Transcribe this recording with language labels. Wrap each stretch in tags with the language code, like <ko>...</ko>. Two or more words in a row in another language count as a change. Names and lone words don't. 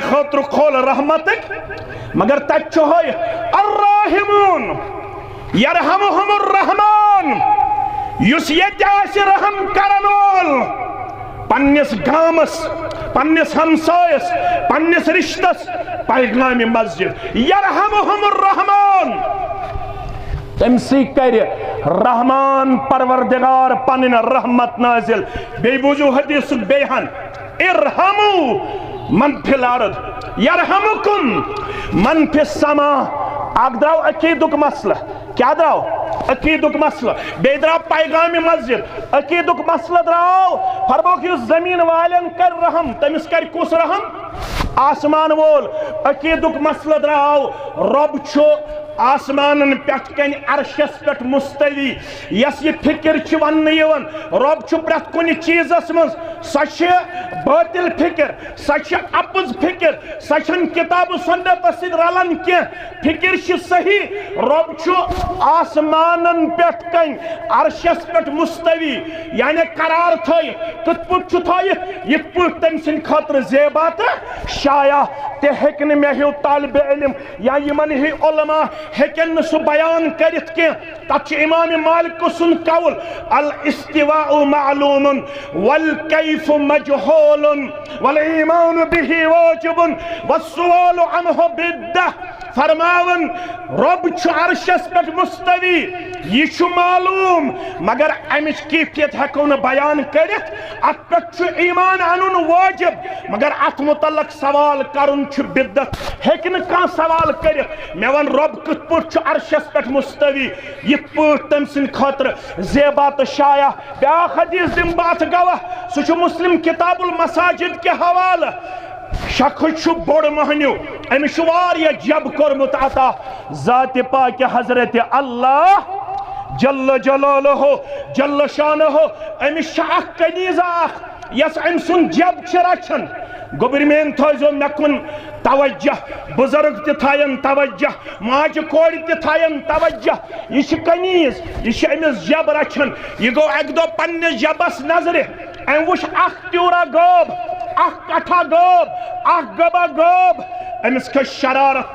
<ks>خاطر کھول رحمتک مگر تت چھو</ks> <ar>الراحمون یرحمہم الرحمن</ar> <ks>یس یت آسہِ رحم کرن وول پننس گامس پننس ہمسایس پننس رشتس پیغام مسجد</ks> <ar>یرحمہم الرحمن</ar> <ks>تمسی کر رحمان پروردگار پنن رحمت نازل بی بوزو حدیث بیہن</ks> <ar>ارحمو من فی الارض یرحمکم من فی السماء</ar> <ks>اگ دراو عقیدک مسئلہ کیا دراو عقیدک مسئلہ بی دراو پیغام مسجد عقیدک مسئلہ دراو فرموک یس زمین والن کر رحم تمس کر کس رحم آسمان وول عقیدک مسئلہ دراو رب چھو آسمانن پٮ۪ٹھ کَنہِ عرشس پٮ۪ٹھ مستوی یس یہ فکر چھ ون یوان رب چھ پرٛٮ۪تھ کُنہِ چیٖزس منٛز سۄ چھِ باطل فکر سۄ چھِ اپُز فکر سۄ چھنہٕ کتاب سنتس سۭتۍ رلان کینٛہہ فکر چھِ صحیح رب چھُ آسمانن پٮ۪ٹھ کَنہِ عرشس پٮ۪ٹھ مستوی یعنی قرار تھٲیِتھ کِتھ پٲٹھۍ چھُ تھٲیِتھ یِتھ پٲٹھۍ تٔمۍ سٕنٛدِ خٲطرٕ زیبا تہٕ شایع تہِ ہیٚکہِ نہٕ مےٚ ہیوٗ طالبِ علم یا یِمن ہی علما ہیکن سو بیان کرت کی تچ امام مالک سن قول</ks> <ar>الاستواء معلوم والکیف مجہول والایمان به واجب والسؤال عنه بدعہ</ar> <ks>فرماون رب چھ عرشس پہ مستوی یہ معلوم مگر امچ کیفیت ہیکو نہ بیان کرت ات پہ ایمان انن واجب مگر ات متعلق سوال کرن چھ بدعت ہیکہ نہ کانٛہہ سوال کرت مے ون رب کت پٲٹھۍ چھُ عرشس پٮ۪ٹھ مستوی یِتھ پٲٹھۍ تٔمۍ سٕنٛدِ خٲطرٕ زیبا تہٕ شایع بیاکھ حدیث دِمہٕ بہٕ اتھ گواہ سُہ چھُ مسلم کتاب المساجد</ks> <ur>کے حوالہ</ur> <ks>شخص چھُ بوڑ مہنیو أمِس چھُ واریاہ جب کوٚرمُت عطا ذات پاک حضرت اللہ</ks> <ar>جل جلالہ جل شانہ</ar> <ks>أمِس چھِ اکھ کنیٖز اکھ یس أمۍ سُنٛد جب چھِ رچھان گوبرمین تھٲیزو مےٚ کُن توجہ بزرگ تہِ تھاین توجہ ماجہِ کورِ تہِ تھاین توجہ یہ چھِ کنیٖز یہ چھِ أمِس جب رچھان یہ گوٚو اکہِ دۄہ پننِس جبس نظرِ أمۍ وٕچھ اکھ تیوٗرا گٲب اکھ کٹھا گٲب اکھ گبا گٲب أمِس کھٔژ شرارت</ks>